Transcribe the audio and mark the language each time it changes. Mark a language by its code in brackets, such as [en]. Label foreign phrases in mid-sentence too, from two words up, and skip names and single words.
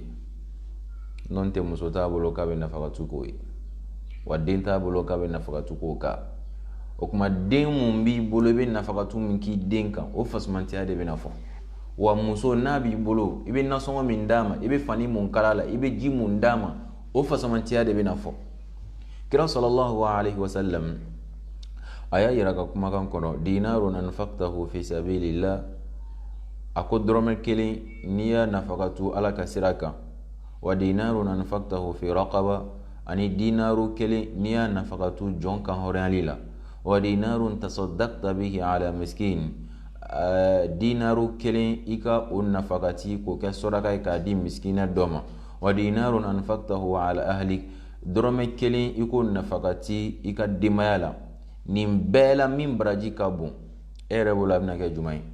[bm] n'o tɛ muso t'a bolo k'a bɛ nafakatu k'o ye wa den t'a bolo k'a bɛ nafakatu k'o kan o kuma den mun b'i bolo i bɛ nafakatu min k'i den kan o fasumantiya de bɛna fɔ wa muso n'a b'i bolo i bɛ nasɔngɔ min d'a ma i bɛ fani mun kala la i bɛ ji mun d'a ma o fasumantiya de bɛna fɔ kira [ar] صلى الله عليه وسلم [bm] a y'a yira ka kumakan kɔnɔ [ar] دينار أنفقته في سبيل الله [bm] a ko dɔrɔmɛ kelen n'i y'a nafakatu ala ka sira kan [ar] ودينار أنفقته في رقبة [bm] ani dinaru kelen n'i y'a nafakatu jɔn kan hɔrɔnyali la [ar] ودينار تصدقت به على مسكين [bm] dinaru kelen i ka o nafakati k'o kɛ sɔraka ye k'a di miskina dɔ ma [ar] ودينار أنفقته على أهلك [bm] dɔrɔmɛ kelen i k'o nafakati i ka denbaya la nin bɛɛ la min baraji ka bon e yɛrɛ bolo a bɛna kɛ jumɛn ye